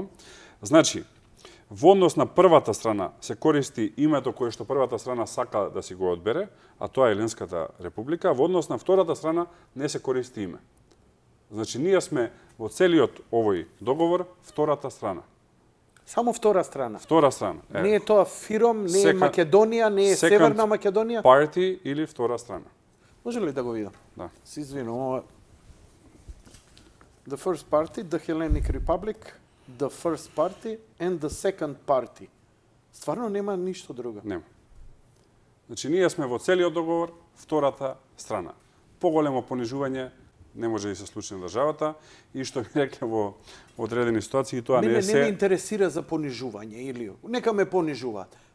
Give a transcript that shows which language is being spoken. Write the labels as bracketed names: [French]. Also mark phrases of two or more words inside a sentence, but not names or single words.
[Macedonian] Значи, во однос на првата страна се користи името кое што првата страна сака да си го одбере, а тоа е Еленската република, во однос на втората страна не се користи име. Значи, ние сме во целиот овој договор втората страна. Само втора страна. Втора страна. Не е тоа ФИРОМ, не е Македонија, не е Северна Македонија. Party или втора страна. Може ли да го видам? Да. Се извинувам. [English] The first party, the Hellenic Republic, the first party and the second party. [Macedonian] Стварно нема ништо друго. Нема. Значи, ние сме во целиот договор втората страна. Поголемо понижување не може да се случи на државата, и што ми рекле во одредени ситуации, тоа не е се... Не ме интересира за понижување, или нека ме понижуваат.